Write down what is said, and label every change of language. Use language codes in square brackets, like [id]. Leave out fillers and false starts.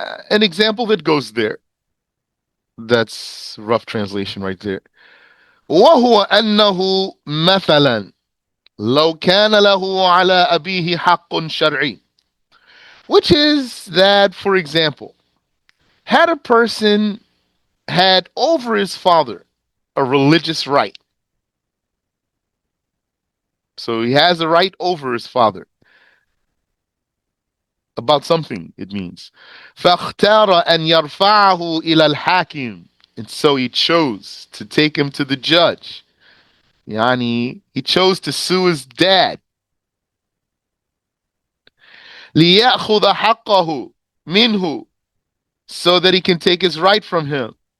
[en] An example that goes there. That's rough translation right there. [ar] وهو أنه مثلا لو كان له على أبيه حق شرعي. [en] Which is that, for example, had a person had over his father a religious right. So he has a right over his father about something, it means. [ar] فاختار أن يرفعه إلى الحاكم. [en] And so he chose to take him to the judge. Yani, he chose to sue his dad. [ar] ليأخذ حقه منه, [en] so that he can take his right from him.